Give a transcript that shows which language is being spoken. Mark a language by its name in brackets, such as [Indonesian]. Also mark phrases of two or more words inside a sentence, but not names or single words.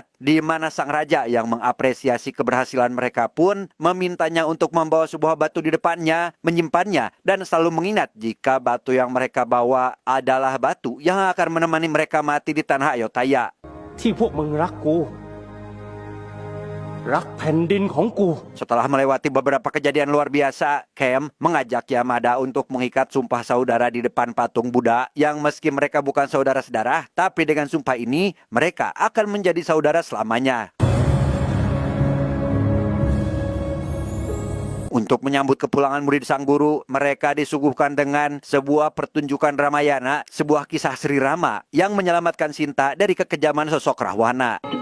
[Indonesian] di mana sang raja yang mengapresiasi keberhasilan mereka pun memintanya untuk membawa sebuah batu di depannya, menyimpannya, dan selalu mengingat jika batu yang mereka bawa adalah batu yang akan menemani mereka mati di tanah Ayodhya. [Thai] ที่พวกมึงรักกู รักแผ่นดินของกู [Indonesian] Setelah melewati beberapa kejadian luar biasa, Kem mengajak Yamada untuk mengikat sumpah saudara di depan patung Buddha yang meski mereka bukan saudara sedarah, tapi dengan sumpah ini mereka akan menjadi saudara selamanya. Untuk menyambut kepulangan murid sang guru, mereka disuguhkan dengan sebuah pertunjukan Ramayana, sebuah kisah Sri Rama yang menyelamatkan Sinta dari kekejaman sosok Rahwana.